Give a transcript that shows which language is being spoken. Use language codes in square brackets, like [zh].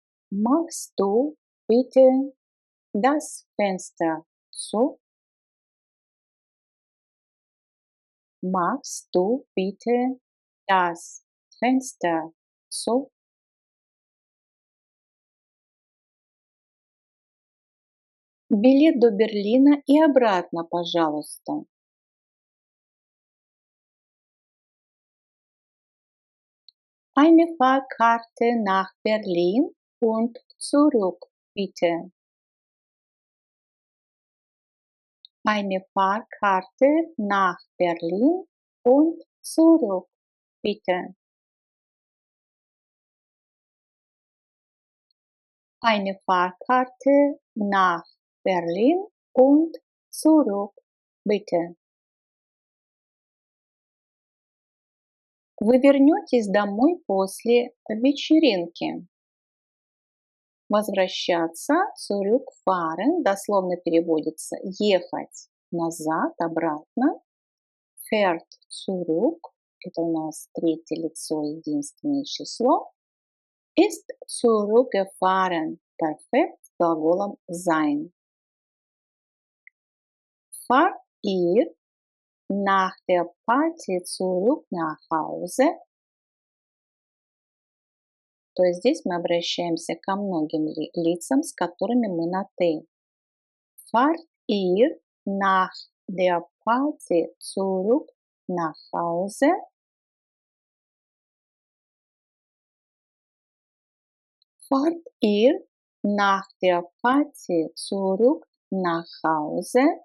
[de] Machst du bitte das Fenster zu? Machst du bitte das Fenster zu? [ru] Билет до Берлина и обратно, пожалуйста. [de] Eine Fahrkarte nach Berlin und zurück, bitte. Eine Fahrkarte nach Berlin und zurück, bitte. Eine Fahrkarte nach Berlin und zurück, bitte. [ru] Вы вернетесь домой после вечеринки. Возвращаться, zurückfahren, дословно переводится ехать назад, обратно. [de] Fährt zurück, [ru] это у нас третье лицо, единственное число. [de] Ist zurückgefahren, perfekt [ru] с глаголом [de] sein. Fahrt ihr nach der Party zurück nach Hause? [ru] То есть здесь мы обращаемся ко многим лицам, с которыми мы на «ты». [de] Fahrt ihr nach der Party zurück nach Hause? Fahrt ihr nach der Party zurück nach Hause?